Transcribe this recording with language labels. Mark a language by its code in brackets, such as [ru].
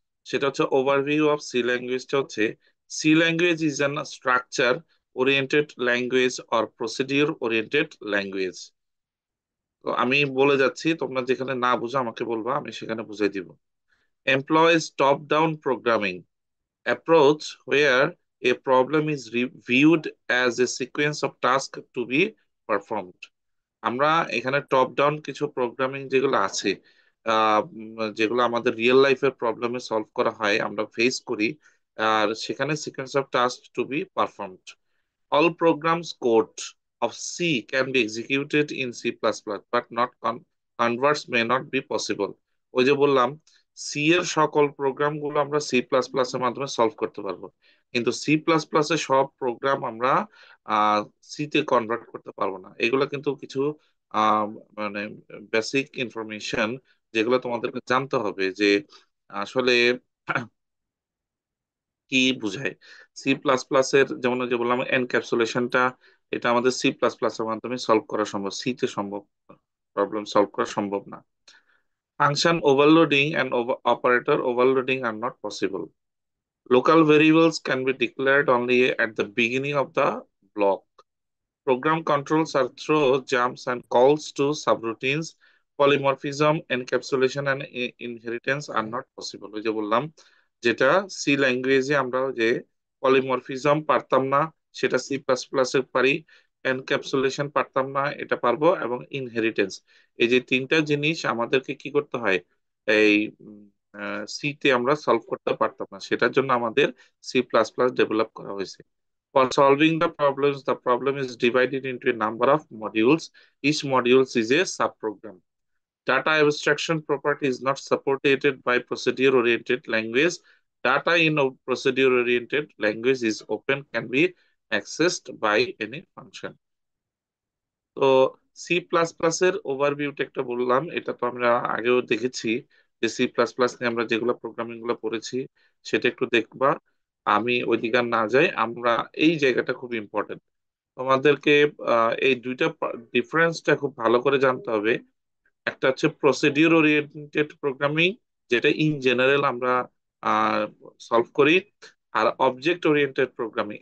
[bn] সেটা হচ্ছে [en] Overview of C ল্যাঙ্গুয়েজটা হচ্ছে, C language is an structure oriented language or procedure oriented language. [bn] তো আমি বলে যাচ্ছি, তোমরা যেখানে না বুঝো আমাকে বলবা, আমি সেখানে বুঝাই দিব। [en] Employs top down programming approach where a problem is viewed as a sequence of tasks to be performed। [bn] আমরা এখানে টপ ডাউন কিছু প্রোগ্রামিং যেগুলো আছে, যেগুলো আমাদের রিয়েল লাইফের প্রবলেমে সলভ করা হয়, আমরা ফেস করি, আর সেখানে [en] Sequence of task to be performed. All programs code of C can be executed in C++, but not converts may not be possible। [bn] ওই যে বললাম, সি এর সকল প্রোগ্রাম গুলো আমরা সি প্লাস প্লাস এর মাধ্যমে সলভ করতে পারবো, কিন্তু সি প্লাস প্লাস এর সব প্রোগ্রাম আমরা সি তে কনভার্ট করতে পারবো না। এগুলো কিন্তু কিছু আহ, মানে বেসিক ইনফরমেশন যেগুলো তোমাদেরকে জানতে হবে, যে আসলে কি বুঝায়। সি প্লাস প্লাস এর যেমন ওই যে বললাম এনক্যাপসুলেশনটা, এটা আমাদের সি প্লাস প্লাস এর মাধ্যমে সলভ করা সম্ভব, সি তে সম্ভব, প্রবলেম সলভ করা সম্ভব না। [en] Function overloading and operator overloading are not possible. Local variables can be declared only at the beginning of the block. Program controls are throw jumps and calls to subroutines. Polymorphism, encapsulation and inheritance are not possible। [bn] ওই যে বললাম, যেটা C ল্যাঙ্গুয়েজে আমরা যে polymorphism পারতাম না, সেটা সি প্লাস প্লাসে পারি। এনক্যাপসুলেশন পারতাম না, এটা পারবো। এবং ইনহেরিটেন্স, এই যে তিনটা জিনিস আমাদেরকে কি করতে হয়, এই সি তে আমরা সলভ করতে পারতাম না, সেটার জন্য আমাদের সি প্লাস প্লাস ডেভেলপ করা হয়েছে। [en] For solving the problems, the problem is divided into a number of modules. Each module is a subprogram. Data abstraction property is not supported by procedure-oriented language. Data in a procedure-oriented language is open, can be accessed by any function. [bn] তো C plus plus এর ওভারভিউটা একটা বললাম, এটা তো আমরা আগেও দেখেছি, যে সি প্লাস প্লাস নিয়ে আমরা যেগুলো প্রোগ্রামিং গুলো পড়েছি সেটা একটু দেখবা। আমি ওইদিকে আর না যাই, আমরা এই জায়গাটা খুব ইম্পর্টেন্ট তোমাদেরকে। এই দুইটা ডিফারেন্সটা খুব ভালো করে জানতে হবে। একটা হচ্ছে প্রসিডিউর ওরিয়েন্টেড প্রোগ্রামিং, যেটা ইন জেনারেল আমরা সলভ করি, আর অবজেক্ট ওরিয়েন্টেড প্রোগ্রামিং।